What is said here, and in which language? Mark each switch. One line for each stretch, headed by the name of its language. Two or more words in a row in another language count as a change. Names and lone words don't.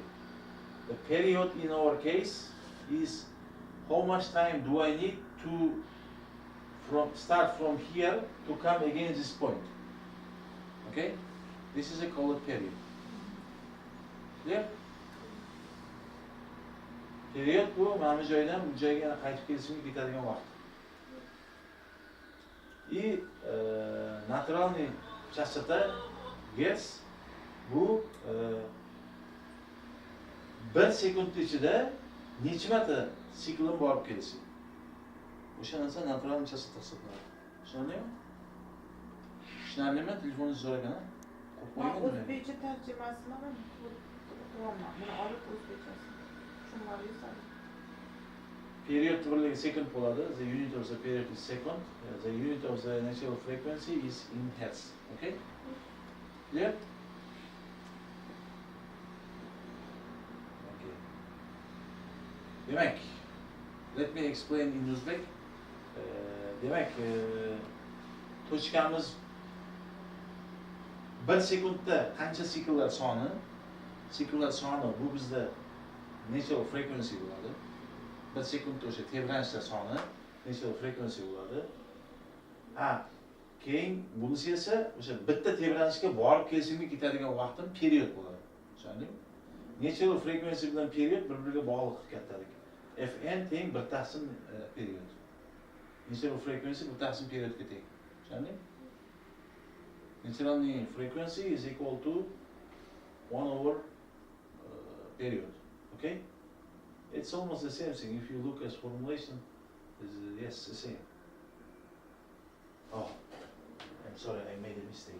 English: The period in our case is how much time do I need to start from here to come again this point. Okay? This is a called period. Clear?
Uzbek: Period bu mana bu joydan bu joyga qaytib kelishimga ketadigan vaqt.
Russian: И натуральный частота Герц
Uzbek: bu 1 sekund ichida necha marta siklin borib kelishi. O'sha narsa natural chastota hisoblanadi. Tushunarlimi? Tushunarlimi? Telefoningizni so'ragan. O'zbekcha tarjimasini qilyapman. Buni olib o'zbekchasi. Tushunmadingizmi? Period birligi sekund bo'ladi.
English: The unit of the period is second. The unit of the natural frequency is in hertz. Okay? Clear? Okay. Demek, let me explain in Uzbek.
Uzbek: Demek, tochkamiz 1 sekundda qancha sikllar soni bu bizda
English: natural frequency
Uzbek: bo'ladi. 1 sekundda o'sha tebranishlar soni
English: natural frequency
Uzbek: bo'ladi. Keyin bunisi esa o'sha bitta tebranishga borib kelishga ketadigan vaqtim period bo'ladi. Tushundingmi?
English: Natural frequency
Uzbek: bilan period bir-biriga bog'liq kattalik. Fn teng 1 taqsim period.
English: Natural frequency
Uzbek: 1 taqsim periodga teng. Tushundingmi?
English: Natural frequency is equal to 1 over period. Okay? It's almost the same thing. If you look at formulation, yes, the same. Oh, I'm sorry, I made a mistake.